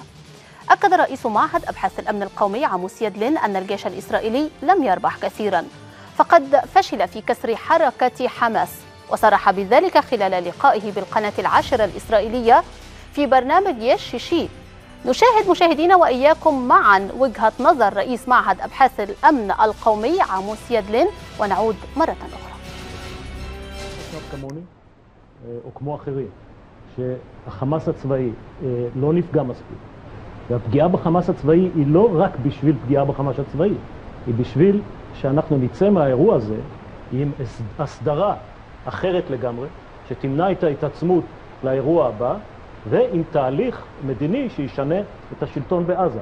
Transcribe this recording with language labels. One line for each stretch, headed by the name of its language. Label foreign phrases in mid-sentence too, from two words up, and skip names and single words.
Arabic: أكد رئيس معهد أبحاث الأمن القومي عموس يدلن أن الجيش الإسرائيلي لم يربح كثيرا، فقد فشل في كسر حركة حماس، وصرح بذلك خلال لقائه بالقناة العاشرة الإسرائيلية في برنامج يش شيشي. نشاهد مشاهدينا وإياكم معا وجهة نظر رئيس معهد أبحاث الأمن القومي عموس يدلن، ونعود مرة أخرى.
Hebrew: כמוני או כמו אחרים שהחמאס הצבאי לא נפגע מספיק, והפגיעה בחמאס הצבאי היא לא רק בשביל פגיעה בחמאס הצבאי, היא בשביל שאנחנו נצא מהאירוע הזה עם הסדרה אחרת לגמרי שתמנע את ההתעצמות לאירוע הבא, ועם תהליך מדיני שישנה את השלטון בעזה.